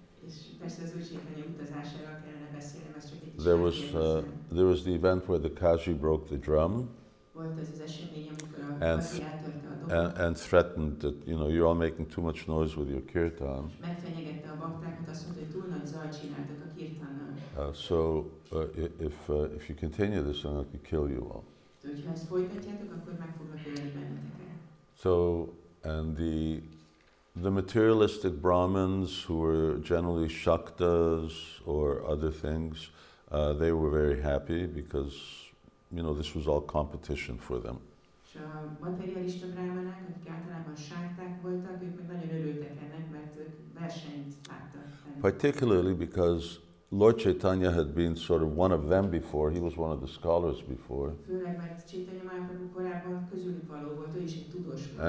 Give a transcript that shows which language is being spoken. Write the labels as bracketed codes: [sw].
[hu] És persze az Úr Chaitanya utazásáról kellene beszélnem, ez csak egy kis [en] There was the event where the Kaji broke the drum. [hu] Volt ez az esemény, amikor a Kaji eltörte a dobot. [en] And threatened that, you're all making too much noise with your kirtan. [hu] Megfenyegette a baktákat, azt mondta, hogy túl nagy zajt csináltak a kirtannal. [en] So if you continue this, I'm going to kill you all. [hu] Hogyha ezt folytatjátok, akkor meg fognak ölni benneteket. [en] So, and the materialistic Brahmins, who were generally Shaktas or other things, they were very happy because, this was all competition for them. [hu] És a materialista brahmanák, akik általában sákták voltak, ők meg nagyon örültek ennek, mert ők versenyt láttak. [en] Particularly because Lord Chaitanya had been sort of one of them before. He was one of the scholars before. [hu] Főleg, mert Chaitanya Mahaprabhu korábban közülük való volt, ő is egy tudós volt.